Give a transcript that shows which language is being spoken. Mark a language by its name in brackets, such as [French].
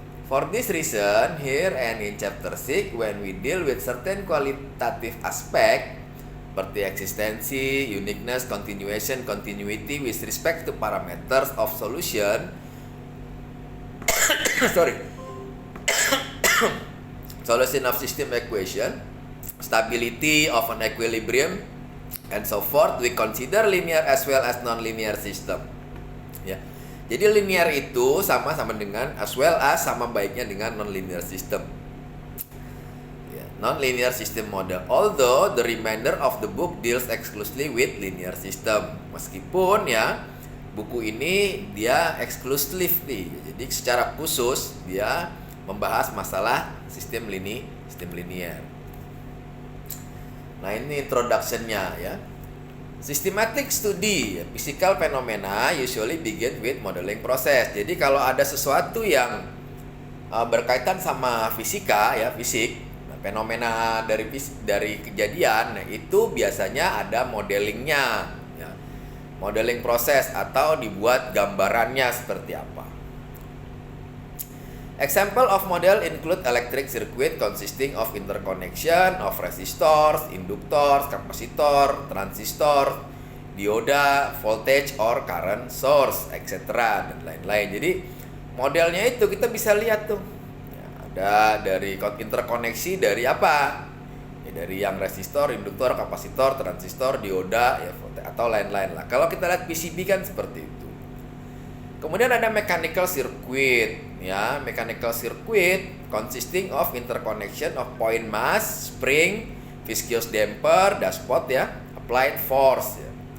[English] For this reason, here and in chapter 6 when we deal with certain qualitative aspect [Indonesian] seperti eksistensi, [English] uniqueness, continuation, continuity with respect to parameters of solution solution of system equation, stability of an equilibrium, and so forth, we consider linear as well as non-linear system. [Indonesian] Ya. Jadi linear itu sama dengan [English] as well as, [Indonesian] sama baiknya dengan non-linear system. [English] Non-linear system model. Although the remainder of the book deals exclusively with linear system. [Indonesian] Meskipun, ya, buku ini dia exclusively, jadi secara khusus dia membahas masalah sistem linear sistem linear. Nah, ini introduction-nya ya. [English] Systematic study physical phenomena usually begin with modeling process. [Indonesian] Jadi kalau ada sesuatu yang berkaitan sama fisika ya, fisik, fenomena dari kejadian, nah, itu biasanya ada modelingnya ya. Modeling proses atau dibuat gambarannya seperti apa. [English] Example of model include electric circuit consisting of interconnection of resistors, inductors, capacitor, transistor, dioda, voltage or current source, etc. [Indonesian] dan lain-lain. Jadi modelnya itu kita bisa lihat tuh. Ya, ada dari interkoneksi dari apa? Ya, dari yang resistor, induktor, kapasitor, transistor, dioda, ya voltage atau lain-lain lah. Kalau kita lihat PCB kan seperti itu. Kemudian ada [English] mechanical circuit, ya, mechanical circuit consisting of interconnection of point mass, spring, viscous damper, dashpot ya, applied force ya.